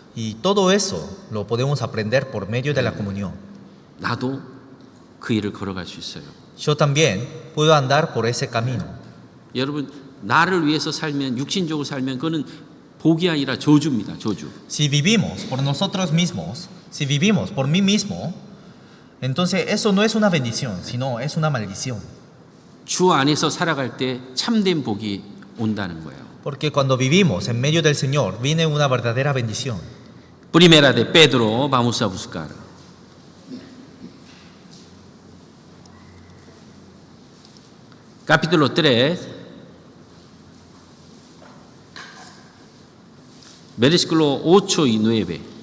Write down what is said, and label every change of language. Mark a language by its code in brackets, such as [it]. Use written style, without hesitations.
[es] Y todo eso lo podemos aprender por medio de la comunión. [ko] 나도 그 일을 걸어갈 수 있어요. [es] Yo también puedo andar por ese camino. [ko] 여러분 나를 위해서 살면 육신적으로 살면 그거는 복이 아니라 저주입니다. 저주. [es] Si vivimos por nosotros mismos, si vivimos por mí mismo, entonces eso no es una bendición, sino es una maldición. [ko] 주 안에서 살아갈 때 참된 복이 온다는 거예요. [es] Porque cuando vivimos en medio del Señor, viene una verdadera bendición. Primera de Pedro, vamos a buscar. Capítulo 3, versículo 8 y 9.